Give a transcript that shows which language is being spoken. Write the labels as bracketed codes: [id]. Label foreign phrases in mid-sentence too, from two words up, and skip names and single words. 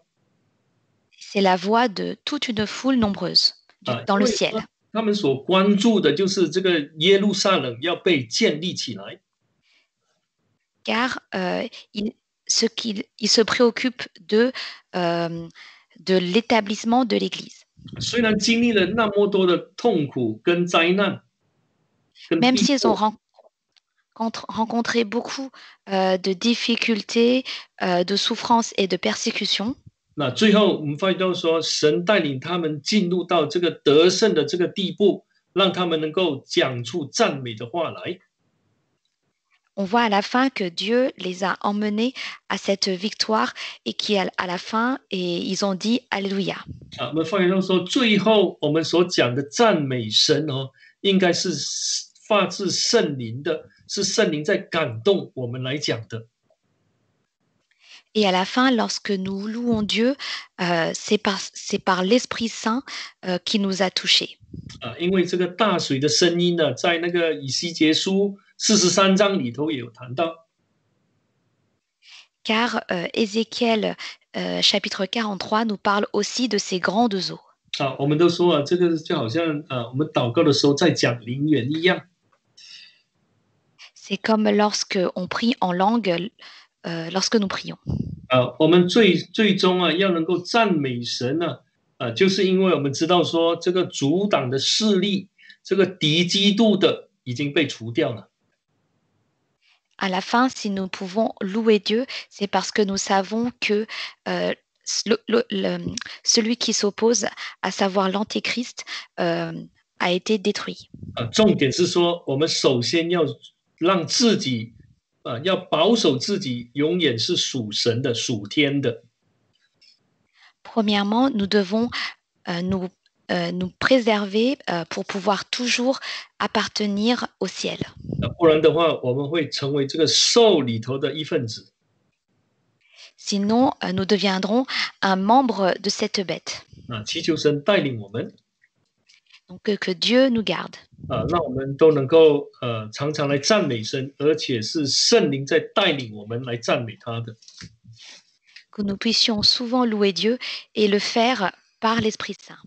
[fr] C'est la voix de toute une foule nombreuse dans le ciel. [zh] 他们所关注的就是这个耶路撒冷要被建立起来。 [fr] Car il se préoccupe de l'établissement de l'Église. [zh] 虽然经历了那么多的痛苦跟灾难， [fr] Même s'ils ont rencontré beaucoup de difficultés, de souffrances et de persécutions, [zh] 那最后我们发现到说，神带领他们进入到这个得胜的这个地步，让他们能够讲出赞美的话来。 [fr] on voit à la fin que Dieu les a emmenés à cette victoire et qu'à la fin, ils ont dit Alléluia. [zh] 我们发现到说，最后我们所讲的赞美神应该是发自圣灵的，是圣灵在感动我们来讲的。 [fr] Et à la fin, lorsque nous louons Dieu, c'est par l'Esprit Saint qui nous a touchés. [zh] 因为这个大水的声音呢，在那个以西结书43章里头也有谈到。 [fr] Car Ézéchiel chapitre 43 nous parle aussi de ces grandes eaux. [zh] 我们都说这个就好像我们祷告的时候在讲灵言一样。 [fr] C'est comme lorsque on prie en langue, lorsque nous prions. [zh] 我们最终要能够赞美神呢，就是因为我们知道说这个阻挡的势力，这个敌基督的已经被除掉了。 [fr] À la fin, si nous pouvons louer Dieu, c'est parce que nous savons que celui qui s'oppose, à savoir l'Antéchrist, a été détruit. [zh] 重点是说，我们首先要让自己要保守自己，永远是属神的、属天的。 [fr] Premièrement, nous devons nous préserver pour pouvoir toujours appartenir au ciel. [zh] 不然的话，我们会成为这个兽里头的一份子。 [fr] Sinon, nous deviendrons un membre de cette bête. [zh] 祈求神带领我们。 [fr] Donc que Dieu nous garde. [zh] 让我们都能够常常来赞美神，而且是圣灵在带领我们来赞美他的。 [fr] Que nous puissions souvent louer Dieu et le faire par l'Esprit Saint.